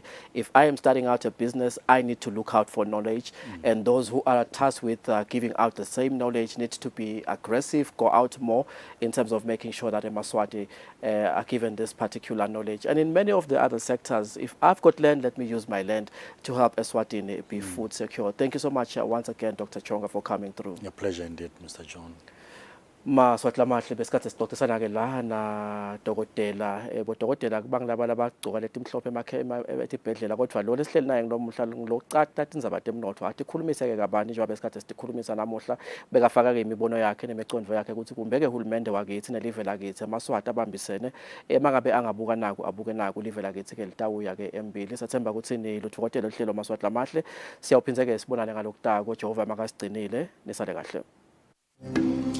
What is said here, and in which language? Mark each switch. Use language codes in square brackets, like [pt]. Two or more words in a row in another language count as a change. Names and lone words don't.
[en] If I am starting out a business, I need to look out for knowledge, and those who are tasked with giving out the same knowledge need to be aggressive, go out more in terms of making sure that Eswatini are given this particular knowledge. And in many of the other sectors, if I've got land, let me use my land to help Eswatini be food secure. Thank you so much once again, Dr. Chongwa, for coming through. A pleasure indeed, Mr. John. [ss] Maswatla mahle besikhathi sixoxisana ke la na dokotela bodokotela kubangilaba labagcoka letimhlophe etibhedlela kodwa lo lesihleli naye ngilomuhla ngilocata indzaba temnotho athi khulumise ke kabani njengoba besikhathi sikhulumisa namuhla bekafaka ke imibono yakhe nemicondvo yakhe ukuthi kumbe ke uhulumende wakithi nelive lakithi emaswati abambisene emangabe angabuka naku abuke naku live lakithi ke litawuya ke Embili. Sathemba ukuthi ni ludokotela uhlelo maswatla mahle siyawuphinze ke sibonane ngalokutako. Jehova makasigcinile nisale kahle.